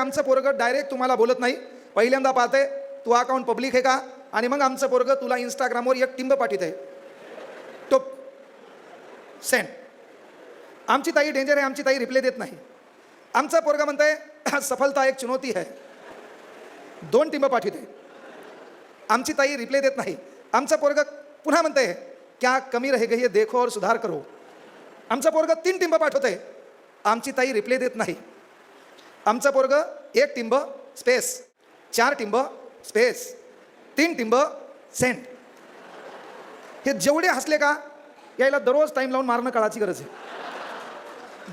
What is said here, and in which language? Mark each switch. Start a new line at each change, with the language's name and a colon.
Marathi: आमचं पोरगं डायरेक्ट तुम्हाला बोलत नाही, पहिल्यांदा पाहते तू अकाउंट पब्लिक आहे का, आणि मग आमचं पोरगं तुला इंस्टाग्रामवर एक टिंब पाठवत आहे, टोप सेंड. आमची ताई डेंजर आहे, आमची ताई रिप्लाय देत नाही. आमचं पोरगं म्हणतंय
Hindi: सफलता एक चुनौती है,
Marathi: 2 टिंब पाठवते. आमची ताई रिप्लाय देत नाही. आमचं पोरगं पुन्हा म्हणतंय
Hindi: क्या कमी रह गई है देखो और सुधार करो.
Marathi: आमचं पोरगं 3 टिंब पाठवतंय. आमची ताई रिप्लाय देत नाही. आमचं पोरगं 1 टिंब स्पेस, 4 टिंब स्पेस, 3 टिंब सेंड. हे जेवढे हसले का, यायला दररोज टाईम लावून मारणं काळाची गरज आहे.